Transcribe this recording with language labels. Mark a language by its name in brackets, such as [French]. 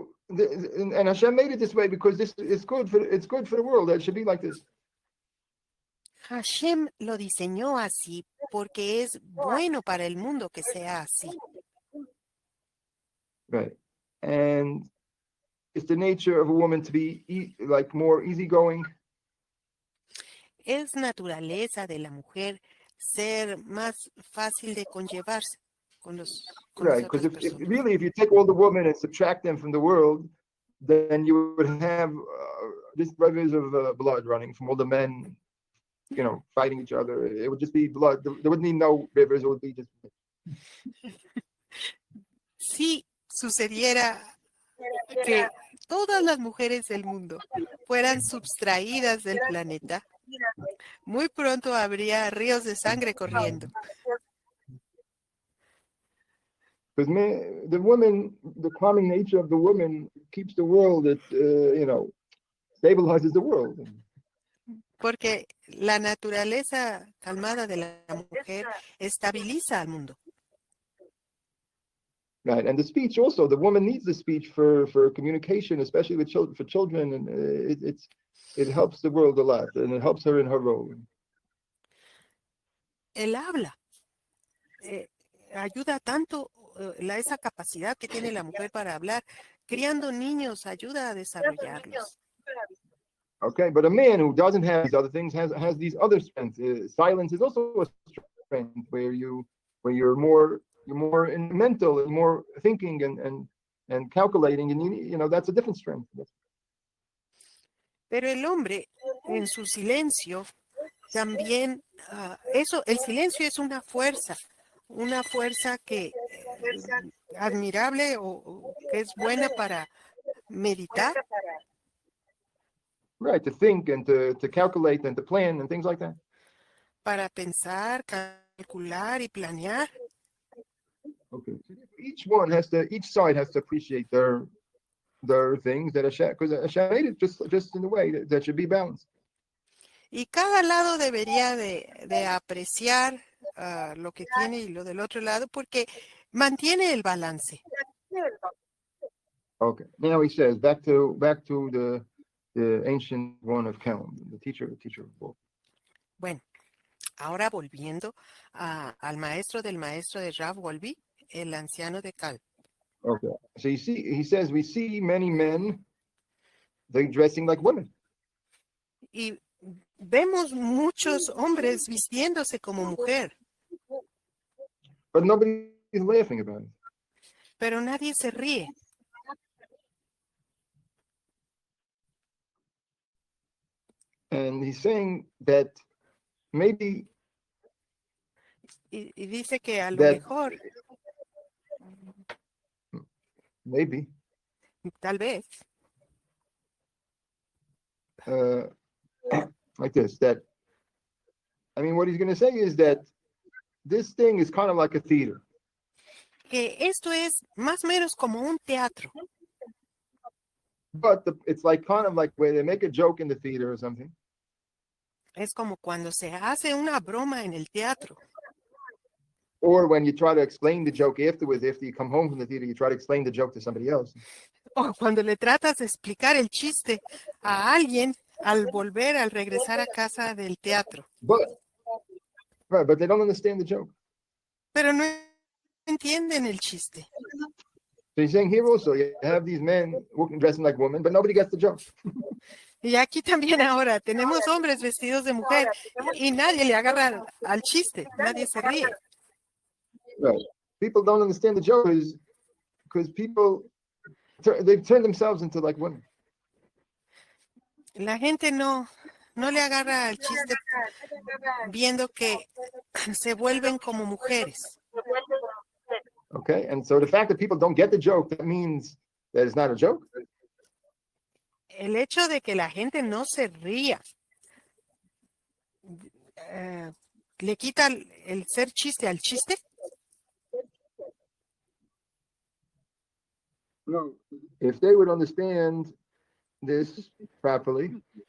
[English] And Hashem made it this way because it's good for the world. It should be like this. [Spanish] Hashem lo diseñó así porque es bueno para el mundo que sea así. [English] Right. and it's the nature of a woman to be like more easygoing. [Spanish] Es naturaleza de la mujer ser más fácil de conllevarse con las [English] Right, because [Spanish] otras [English] if [Spanish] personas. [English] really, if you take all the women and subtract them from the world, then you would have just rivers of blood running from all the men, fighting each other. It would just be blood. There wouldn't be no rivers. It would be just. [Spanish] Si sucediera que todas las mujeres del mundo fueran subtraídas del planeta, muy pronto habría ríos de sangre corriendo. [English] Because the calming nature of the woman keeps the world. It stabilizes the world. [Spanish] Porque la naturaleza calmada de la mujer estabiliza al mundo. [English] Right, and the speech also. The woman needs the speech for communication, especially with children, and it helps the world a lot, and it helps her in her role. [Spanish] El habla ayuda tanto, esa capacidad que tiene la mujer para hablar, criando niños ayuda a desarrollarlos. [English] Okay, but a man who doesn't have these other things has these other strengths. Silence is also a strength where you're more in mental and more thinking and calculating, and that's a different strength. [Spanish] Pero el hombre en su silencio también, el silencio es una fuerza que admirable o que es buena para meditar. [English] Right, to think and to calculate and to plan and things like that. [Spanish] Para pensar, calcular y planear. [English] Okay. Each side has to appreciate their things that Hashem, because Hashem made it just in a way that should be balanced. [Spanish] Y cada lado debería de apreciar lo que tiene y lo del otro lado porque mantiene el balance. [English] Okay. Now he says back to the ancient one of Kelm, the teacher of both. [Spanish] Bueno, ahora volviendo al maestro del maestro de Rav Wolbe, el anciano de Cal. [English] Okay. So he says we see many men, they're dressing like women. [Spanish] Y vemos muchos hombres vistiéndose como mujer. [English] But nobody's laughing about it. [Spanish] Pero nadie se ríe. [English] And he's saying that maybe. [Spanish] Y dice que a lo mejor. [English] Maybe. [Spanish] Tal vez. [English] Like this, what he's going to say is that this thing is kind of like a theater. [Spanish] Que esto es más o menos como un teatro. [English] But it's like kind of like where they make a joke in the theater or something. [Spanish] Es como cuando se hace una broma en el teatro. [English] Or when you try to explain the joke afterwards, after you come home from the theater, you try to explain the joke to somebody else. [Spanish] O cuando le tratas de explicar el chiste a alguien al regresar a casa del teatro. [English] But they don't understand the joke. [Spanish] Pero no entienden el chiste. [English] So he's saying here also, you have these men dressing like women, but nobody gets the joke. [Spanish] Y aquí también ahora tenemos hombres vestidos de mujer y nadie le agarra al chiste, nadie se ríe. [English] Right. People don't understand the joke because people they've turned themselves into like women. [Spanish] La gente no le agarra al chiste viendo que se vuelven como mujeres. [English] Okay, and so the fact that people don't get the joke, that means that it's not a joke. [Spanish] El hecho de que la gente no se ría le quita el ser chiste al chiste. [English] No, if they would understand this properly,